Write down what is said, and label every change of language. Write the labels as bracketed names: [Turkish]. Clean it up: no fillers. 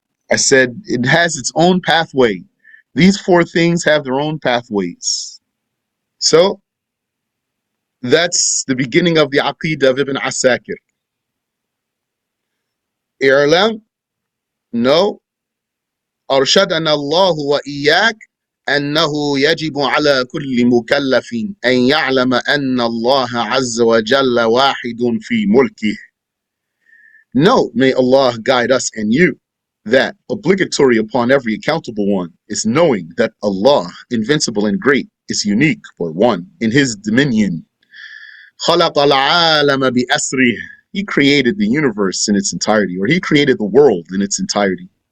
[English] I said it has its own pathway. These 4 things have their own pathways. So, that's the beginning of the Aqidah of Ibn Asakir. I'lam, no. [Arabic] أرشدنا الله وإياك أنه يجب على كل مكلف أن يعلم أن الله عز وجل واحد في ملكه. [English] No, may Allah guide us and you, that obligatory upon every accountable one is knowing that Allah, invincible and great, is unique or one in His dominion. [Arabic] خلق العالم بأسره. [English] He created the universe in its entirety, or He created the world in its entirety.